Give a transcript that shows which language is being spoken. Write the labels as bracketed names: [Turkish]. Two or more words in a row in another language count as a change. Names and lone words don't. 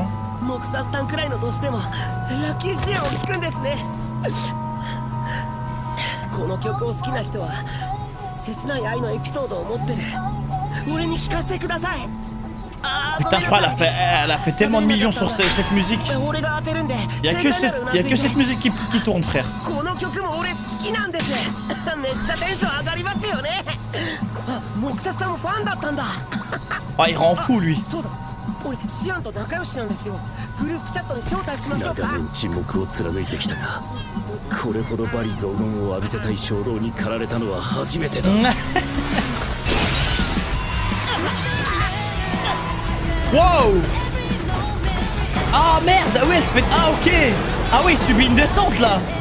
[Japanese] 黙殺さんくらいの年でもラッキーシェアを聞くんですね。この曲を好きな人は切ない愛のエピソードを持ってる。俺に聞かせてください。 [French] Putain, je crois elle a fait tellement de millions sur cette musique. Il y a que cette musique qui tourne, frère. [Japanese] この曲も俺好きなんです。めっちゃテンション上がりますよね。あ、黙殺さんもファンだったんだ。 [French] Ah, il rend fou lui. [Japanese] そうだ、俺シアンと仲良しなんですよ。グループチャットに招待しましょうか。長年沈黙を貫いてきたが、これほど罵詈雑言を浴びせたい衝動に駆られたのは初めてだ。 Wow! [French] Ah merde! Ah ouais, elle se fait... Ah ok! Ah oui, il subit une descente là!